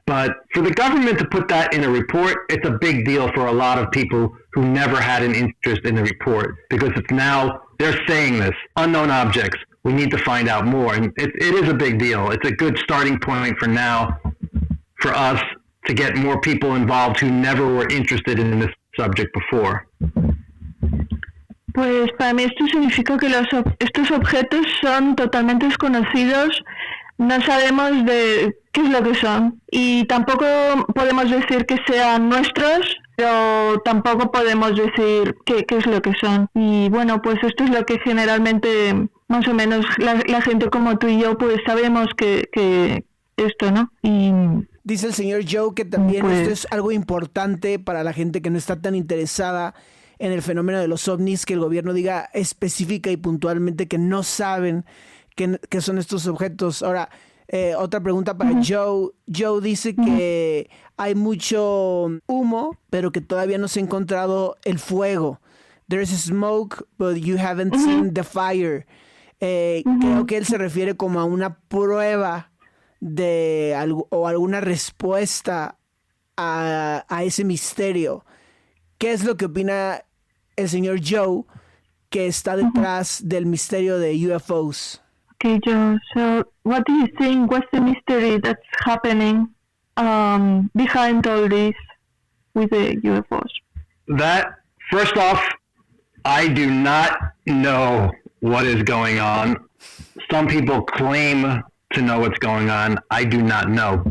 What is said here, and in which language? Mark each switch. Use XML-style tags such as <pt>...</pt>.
<en>But for the government to put that in a report, it's a big deal for a lot of people who never had an interest in the report because it's now they're saying this, unknown objects. We need to find out more. And it is a big deal. It's a good starting point for now for us to get more people involved who never were interested in this subject before.</en> <es>Pues para mí esto significa que estos objetos son totalmente desconocidos. No sabemos de qué es lo que son. Y tampoco podemos decir que sean nuestros, pero tampoco podemos decir qué es lo que son. Y bueno, pues esto es lo que generalmente, más o menos, la gente como tú y yo, pues sabemos que esto, ¿no? Y dice el señor Joe que también esto es algo importante para la gente que no está tan interesada en el fenómeno de los ovnis, que el gobierno diga específica y puntualmente que no saben qué son estos objetos. Ahora, otra pregunta para Joe. Joe dice que hay mucho humo, pero que todavía no se ha encontrado el fuego.</es> <en>There's smoke, but you haven't seen the fire.</en> <es>Creo que él se refiere como a una prueba de algo o alguna respuesta a ese misterio. ¿Qué es lo que opina el señor Joe que está detrás del misterio de UFOs?</es> <en>Okay, Joe. So, what do you think? What's the mystery that's happening behind all this with the UFOs? That, first off, I do not know what is going on. Some people claim to know what's going on. I do not know.</en>